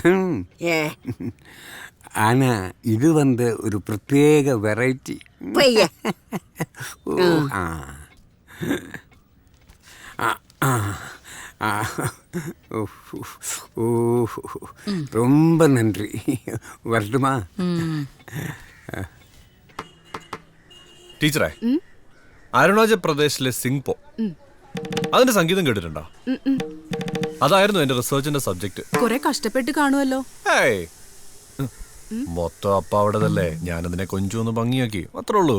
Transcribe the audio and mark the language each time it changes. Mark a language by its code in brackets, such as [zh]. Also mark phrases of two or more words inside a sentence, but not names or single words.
[ta] ஆனா இது ஒரு பிரத்யேக வெரைட்டி. ரொம்ப நன்றி. வரட்டுமா? [ml] ടീച്ചറെ, അരുണാചൽ പ്രദേശിലെ സിംഗ്പോ, അതിന്റെ സംഗീതം കേട്ടിട്ടുണ്ടോ? അതായിരുന്നു എന്റെ റിസർച്ചിന്റെ സബ്ജക്ട്. കുറെ കഷ്ടപ്പെട്ട് കാണുമല്ലോ. മൊത്തം അപ്പ അവിടെതല്ലേ, ഞാനതിനെ കൊഞ്ചൊന്ന് ഭംഗിയാക്കി, അത്രേ ഉള്ളൂ.